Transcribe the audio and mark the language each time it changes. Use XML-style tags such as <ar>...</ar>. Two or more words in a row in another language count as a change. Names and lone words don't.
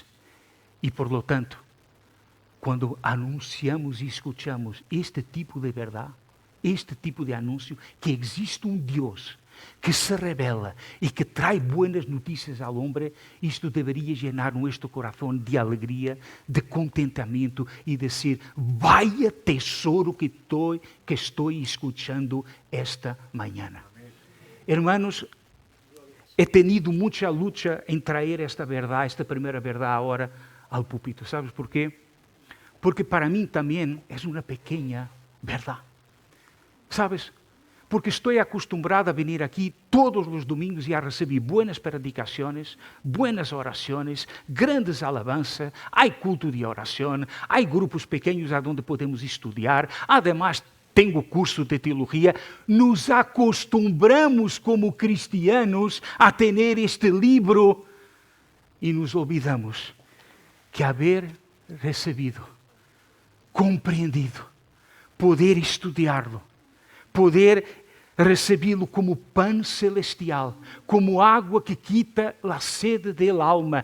<pt>E,</pt> <es>por lo tanto,</es> <pt>quando anunciamos e escuchamos este tipo de verdade, este tipo de anúncio, que existe um Deus que se revela e que traz buenas notícias ao homem, isto deveria llenar nosso coração de alegria, de contentamento e dizer: vaya tesouro que estou escuchando esta manhã.</pt> <es>Hermanos, he tenido</es> <pt>muita luta em trazer esta verdade, esta primeira verdade agora ao púlpito. ¿Sabes por quê? Porque para mim também é uma pequena verdade. ¿Sabes? Porque estou acostumbrado a vir aqui todos os domingos e a receber buenas predicações, buenas orações, grandes alabanças, há culto de oração, há grupos pequenos onde podemos estudar, además tenho curso de teologia.</pt> <es>Nos acostumbramos como cristianos</es> <pt>a ter este livro e</pt> <es>nos olvidamos</es> <pt>que haver recebido, compreendido, poder estudá-lo, poder recebê-lo como pão celestial, como água que quita a sede da alma.</pt>